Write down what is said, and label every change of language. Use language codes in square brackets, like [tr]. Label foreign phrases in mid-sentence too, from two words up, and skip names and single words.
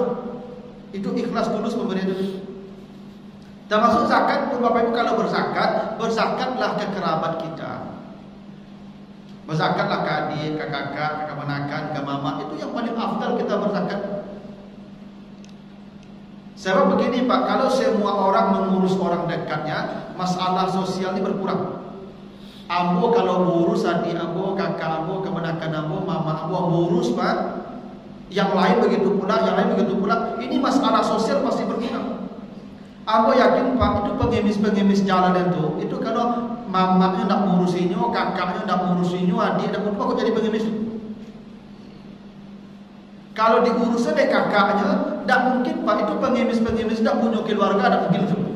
[id] Itu ikhlas tulus memberi itu. Termasuk zakat pun Bapak Ibu, kalau berzakat, berzakatlah ke kerabat kita. Berzakatlah ke adik, ke kakak, ke kemenakan, ke mama. Itu yang paling afdal kita berzakat. Sebab begini Pak, kalau semua orang mengurus orang dekatnya, masalah sosial ini berkurang. Ambo kalau ngurus adik ambo, kakak ambo, kemenakan ambo, mama ambo ngurus Pak, yang lain begitu pula, yang lain begitu pula. Ini masalah sosial pasti berkurang. Aku yakin Pak, itu pengemis-pengemis jalan itu kalau mamanya nak ngurusinnya, kakaknya nak ngurusinnya, adik nak ngurusinnya, kok jadi pengemis? Kalau diurusnya deh kakaknya, tak mungkin Pak, itu pengemis-pengemis tak punya keluarga, tak mungkin itu.